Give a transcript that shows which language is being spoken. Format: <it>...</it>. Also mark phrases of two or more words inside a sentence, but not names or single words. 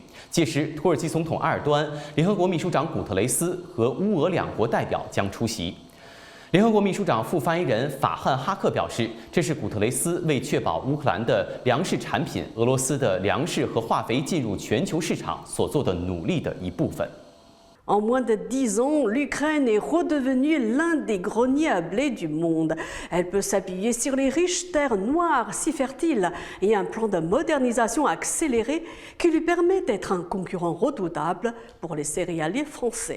<zh>届时，土耳其总统埃尔多安、联合国秘书长古特雷斯和乌俄两国代表将出席。联合国秘书长副发言人法汉哈克表示，这是古特雷斯为确保乌克兰的粮食产品、俄罗斯的粮食和化肥进入全球市场所做的努力的一部分。</zh> <fr>En moins de 10 ans, l'Ukraine est redevenue l'un des greniers à blé du monde. Elle peut s'appuyer sur les riches terres noires si fertiles et un plan de modernisation accéléré qui lui permet d'être un concurrent redoutable pour les céréaliers français.</fr>